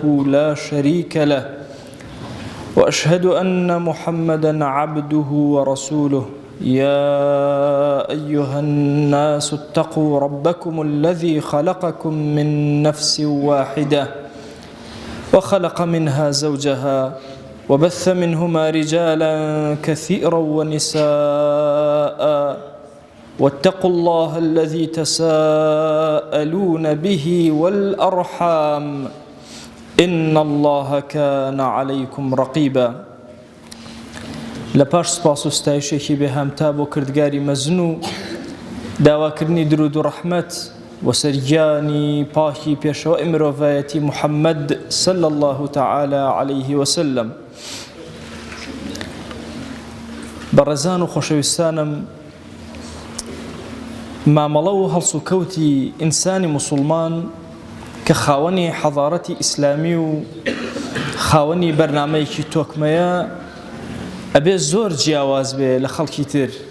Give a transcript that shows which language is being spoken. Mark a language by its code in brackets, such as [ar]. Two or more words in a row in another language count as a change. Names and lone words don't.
[ar] لا شريك له وأشهد أن محمدا عبده ورسوله يا أيها الناس اتقوا ربكم الذي خلقكم من نفس واحدة وخلق منها زوجها وبث منهما رجالا كثيرا ونساء واتقوا الله الذي تساءلون به والأرحام إن الله كان عليكم رقيبا. [ckb] لپاش سپاس و ستایشێکی بێهامتا بۆ کردگاری مەزن و داواکردنی درود و ڕەحمەت و سەرگیانی پاکی پێشەوەی مرۆڤایەتی محەممەد [ar] صلی الله تعالی عليه وسلم. [ckb] بەڕێزان و خۆشەویستانم، مامەڵە و هەڵسوکەوتی ئینسانی موسڵمان کە خاوەنی حەضارەتی ئیسلامی و خاوەنی بەرنامەیەکی تۆکمەیە ئەبێ زۆر جیاواز بێ لە خەڵکی تر.